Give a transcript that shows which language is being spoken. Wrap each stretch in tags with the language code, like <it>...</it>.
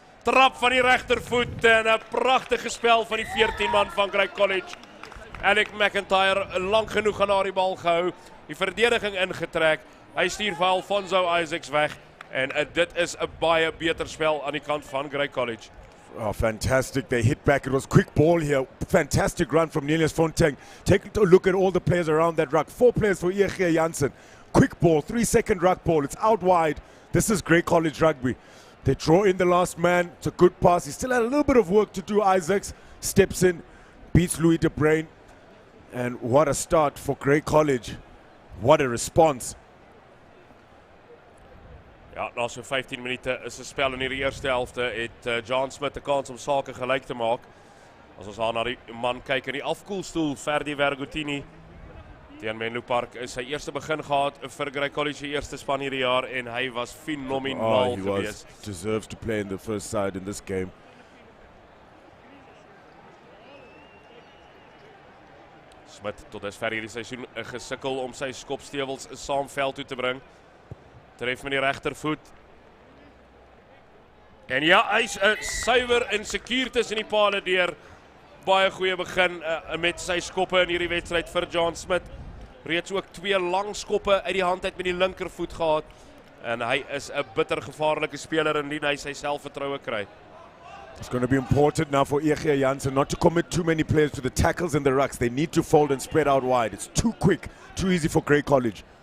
<af>Trap van die regtervoet en 'n pragtige spel van die 14 man van Grey College. Alec McIntyre lang genoeg aan die bal gehou, die verdediging ingetrek. Hy stuur vir Alfonso Isaacs weg en dit is 'n baie beter spel aan die kant van Grey College.</af> <en>Oh, fantastic. They hit back. It was quick ball here. Fantastic run from Niels Fontaine. Take a look at all the players around that ruck. 4 players for Jansen. Quick ball, 3-second ruck ball. It's out wide. This is Grey College rugby. They draw in the last man. It's a good pass. He still had a little bit of work to do. Isaacs steps in, beats Louis de Bruin. And what a start for Grey College. What a response.</en> <af>Ja, na so 15 minute is 'n spel in die eerste helfte het John Smith 'n kans om sake gelyk te maak. As ons aan na die man kyk in die afkoelstoel, Ferdi Vergotini teen Menlo Park is sy eerste begin gehad vir Grey College se eerste span hierdie jaar en hy was fenomenaal geweest.</af> <en>Deserves to play in the first side in this game.</en> <af>Smith tot dusver hierdie seisoen gesukkel om sy skopstewels saam veld toe te bring. Tref met die regtervoet. En ja, hy's suiwer en sekuur tussen die palle deur. Baie goeie begin met sy skoppe in hierdie wedstryd vir John Smith. Reeds ook 2 lang skoppe uit die hand uit met die linkervoet gehad. En hy is 'n bitter gevaarlike speler indien hy sy selfvertroue kry.</af> <en>It's going to be important now for Jansen not to commit too many players to the tackles and the rucks. They need to fold and spread out wide. It's too quick, too easy for Grey College.</en>